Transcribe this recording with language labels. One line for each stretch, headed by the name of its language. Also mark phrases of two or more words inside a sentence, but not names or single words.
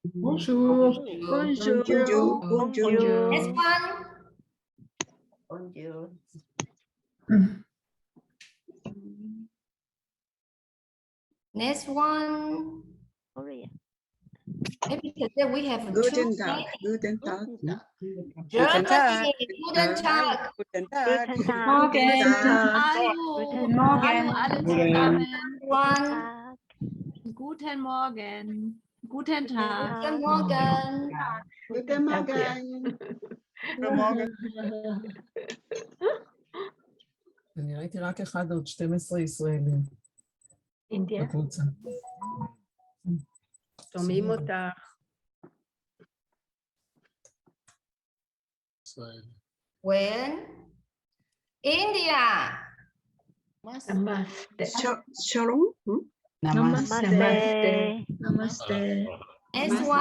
English: Next one. Next one. Maybe today we have Guten two. Tag. Germany.
German: Guten Tag. Guten Tag. One. Guten Morgen. Guten Tag. Guten Morgen. Guten Morgen.
Hebrew: אני ראיתי רק אחד עוד 12 ישראלים בקבוצה. שומעים אותך.
English: When? India. Shalom. Namaste. Namaste. Next one,